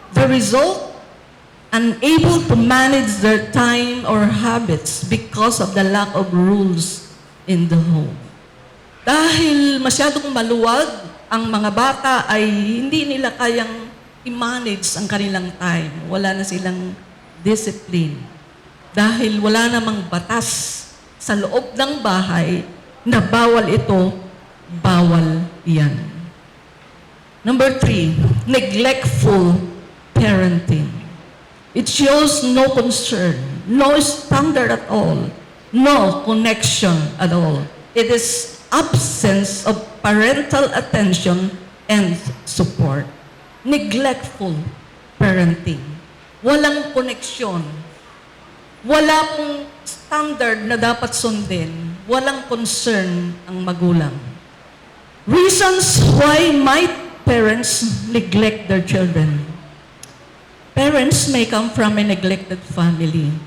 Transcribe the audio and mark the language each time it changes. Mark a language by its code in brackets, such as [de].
[en] The result, unable to manage their time or habits because of the lack of rules in the home. [tl] Dahil masyadong maluwag ang mga bata ay hindi nila kayang i-manage ang kanilang time. Wala na silang discipline. Dahil wala namang batas sa loob ng bahay na bawal ito, bawal yan. [en] Number 3, neglectful parenting. It shows no concern, no standard at all, no connection at all. It is absence of parental attention and support. [tl] Neglectful parenting. Walang koneksyon. Wala pong standard na dapat sundin. Walang concern ang magulang. [en] Reasons why might parents neglect their children. Parents may come from a neglected family.